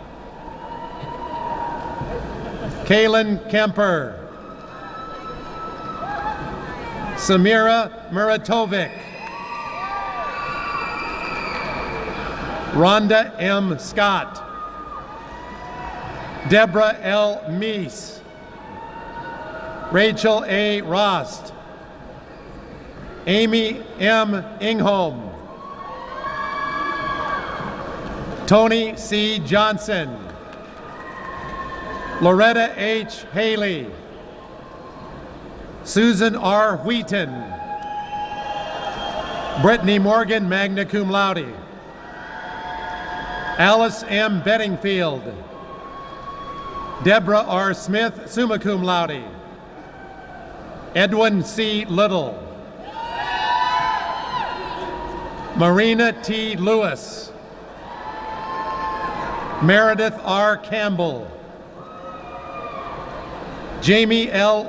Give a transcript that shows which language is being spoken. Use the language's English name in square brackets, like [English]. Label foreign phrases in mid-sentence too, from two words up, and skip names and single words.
[English] Kaylin Kemper. Samira Muratovic. Rhonda M. Scott, Deborah L. Meese, Rachel A. Rost, Amy M. Ingholm, Tony C. Johnson, Loretta H. Haley, Susan R. Wheaton, Brittany Morgan, [Latin] magna cum laude, Alice M. [English] Bedingfield, Deborah R. [Latin] Smith, summa cum laude, [English] Edwin C. Little, Marina T. Lewis, Meredith R. Campbell, Jamie L.